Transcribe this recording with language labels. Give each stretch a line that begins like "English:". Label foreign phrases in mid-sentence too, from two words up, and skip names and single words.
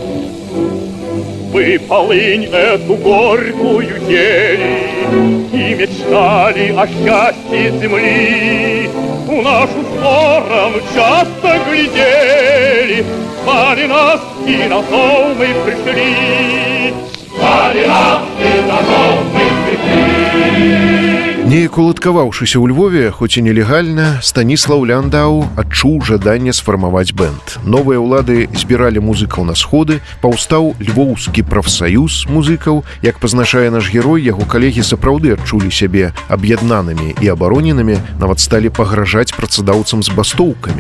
Russian: Вы полынь эту горькую ели и мечтали о счастье земли. в нашу сторону часто глядели, звали нас, и на зов мы пришли. Звали нас, и на зов мы пришли.
Belarusian: Неяк уладкаваўшыся ў Львове, хоць і нелегальна, Станіслаў Ляндау адчуў жаданне сфармаваць бэнд. Новыя ўлады збіралі музыкаў на сходы, паўстаў Львоўскі прафсаюз музыкаў. Як пазначае наш герой, яго калегі сапраўды адчулі сябе аб'яднанымі і абароненымі, нават сталі пагражаць працадаўцам з бастоўкамі.